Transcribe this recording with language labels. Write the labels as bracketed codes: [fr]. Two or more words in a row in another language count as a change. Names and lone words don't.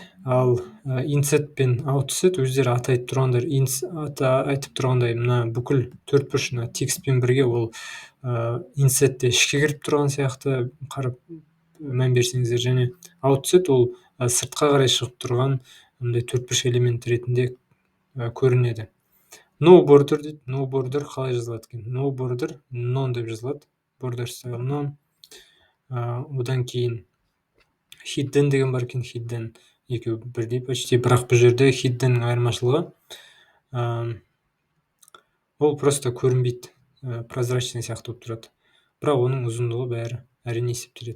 [kk] Ал inset пен outset өздері айтып тұрғандай, мына бүкіл төртбұрыш текстпен бірге ол insetте ішке кіріп тұрған сияқты қарап мән берсеңіздер, және outset ол сыртқа қарай шығып тұрған төртбұрыш элемент ретінде көрінеді. [en] No border [kk] дейді. [en] No border [kk] қалай жазылады екен? [en] No border, none [kk] деп жазылады. [en] Border style none. [kk] Одан кейін hidden деген бар екен. Hidden екеуі бірдей почти, бірақ бұл жерде hiddenнің айырмашылығы ол просто көрінбейді, прозрачный сияқты болып тұрады. Бірақ оның ұзындығы бәрі әрине есептеледі.